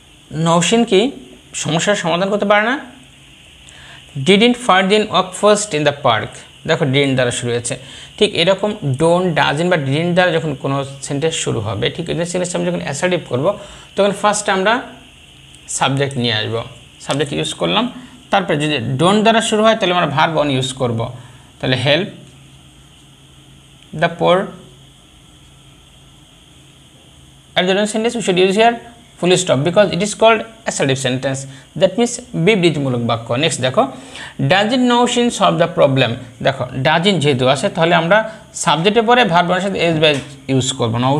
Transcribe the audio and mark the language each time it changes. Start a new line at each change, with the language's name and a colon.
Bangla: নওশিন কি সমস্যার সমাধান করতে পারে না?
English: Didn't Fardin walk first in the park?
Bangla: দেখো, ডিডন্ট দ্বারা শুরু হয়েছে। ঠিক এরকম ডোন্ট, ডাজন্ট বা ডিডন্ট দ্বারা যখন কোনো সেন্টেন্স শুরু হবে, ঠিক এই সেন্টেন্সটা আমি যখন অ্যাসার্টিভ করব তখন ফার্স্ট আমরা সাবজেক্ট নিয়ে আসব, সাবজেক্ট ইউজ করলাম। তারপরে যদি ডোন্ট দ্বারা শুরু হয় তাহলে আমরা ভার্ব অন ইউজ করব। তাহলে
English: help the poor at the end sentence we should use here full stop because it is called assertive sentence, that means
Bangla: বিবৃতিমূলক বাক্য। নেক্সট দেখো,
English: Doesn't Naushin solve the problem?
Bangla: দেখো, ডাজন্ট যেহেতু আছে তাহলে আমরা সাবজেক্টের পরে ভার্বের সাথে এস বাই ইউজ করব।